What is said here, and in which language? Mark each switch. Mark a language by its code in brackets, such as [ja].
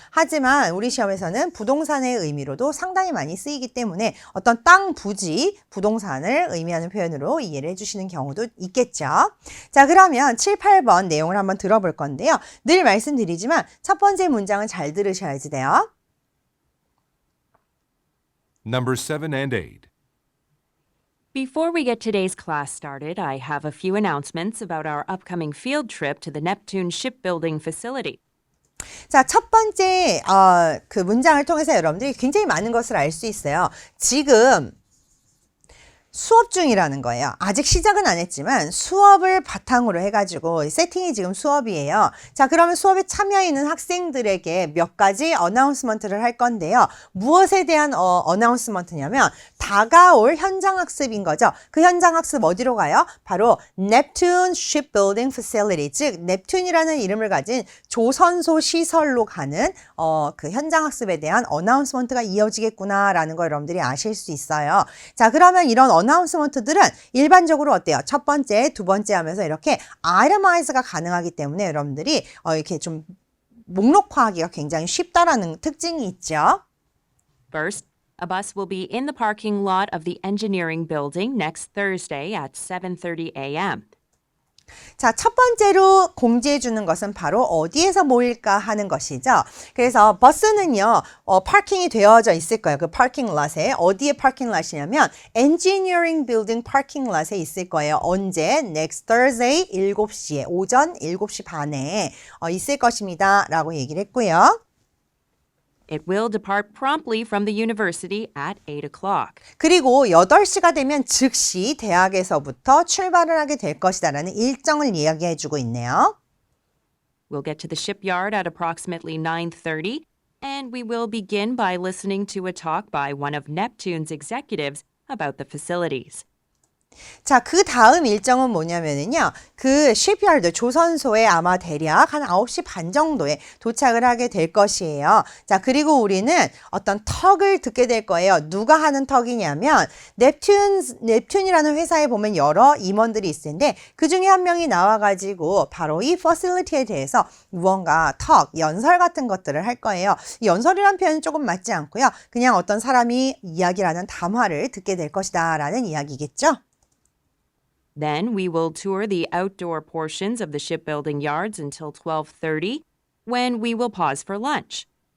[ko] 하지만 우리 시험에서는 부동산의 의미로도 상당히 많이 쓰이기 때문에 어떤 땅, 부지, 부동산을 의미하는 표현으로 이해를 해주시는 경우도 있겠죠. 자, 그러면 7, 8번 내용을 한번 들어볼 건데요. 늘 말씀드리지만 첫 번째 문장은 잘 들으셔야지 돼요. [en] Number 7 and 8. Before we get today's class started, I have a few announcements about our upcoming field trip to the Neptune shipbuilding facility. [ko] 자, 첫 번째 그 문장을 통해서 여러분들이 굉장히 많은 것을 알 수 있어요. 지금 수업 중이라는 거예요. 아직 시작은 안 했지만 수업을 바탕으로 해가지고 세팅이 지금 수업이에요. 자, 그러면 수업에 참여 있는 학생들에게 몇 가지 어나운스먼트를 할 건데요. 무엇에 대한 어나운스먼트냐면 다가올 현장학습인 거죠. 그 현장학습 어디로 가요? 바로 Neptune Shipbuilding Facility, 즉 넵튠이라는 이름을 가진 조선소 시설로 가는 그 현장학습에 대한 어나운스먼트가 이어지겠구나라는 걸 여러분들이 아실 수 있어요. 자, 그러면 이런 어나운스먼트들은 일반적으로 어때요? 첫 번째, 두 번째 하면서 이렇게 아이터마이즈가 가능하기 때문에 여러분들이 이렇게 좀 목록화하기가 굉장히 쉽다라는 특징이 있죠. [en] First, a bus will be in the parking lot of the engineering building next Thursday at 7:30 a.m. [ko] 자, 첫 번째로 공지해 주는 것은 바로 어디에서 모일까 하는 것이죠. 그래서 버스는요, 파킹이 되어져 있을 거예요. 그 파킹 롯에. 어디에 파킹 롯이냐면 엔지니어링 빌딩 파킹 롯에 있을 거예요. 언제? [en] Next Thursday [ko] 7시에, 오전 7시 반에 있을 것입니다. 라고 얘기를 했고요. [en] It will depart promptly from the university at 8 o'clock. [ko] 그리고 8시가 되면 즉시 대학에서부터 출발을 하게 될 것이다라는 일정을 이야기해 주고 있네요. [en] We'll get to the shipyard at approximately 9:30, and we will begin by listening to a talk by one of Neptune's executives about the facilities. [ko] 자, 그 다음 일정은 뭐냐면은요, 그 shipyard, 조선소에 아마 대략 한 9시 반 정도에 도착을 하게 될 것이에요. 자, 그리고 우리는 어떤 턱을 듣게 될 거예요. 누가 하는 턱이냐면, 넵튠이라는 회사에 보면 여러 임원들이 있을 텐데, 그 중에 한 명이 나와가지고, 바로 이 facility에 대해서 무언가 턱, 연설 같은 것들을 할 거예요. 이 연설이라는 표현은 조금 맞지 않고요. 그냥 어떤 사람이 이야기를 하는 담화를 듣게 될 것이다 라는 이야기겠죠. [en] Then we will tour the outdoor portions of the shipbuilding yards until 12:30, when we will pause for lunch.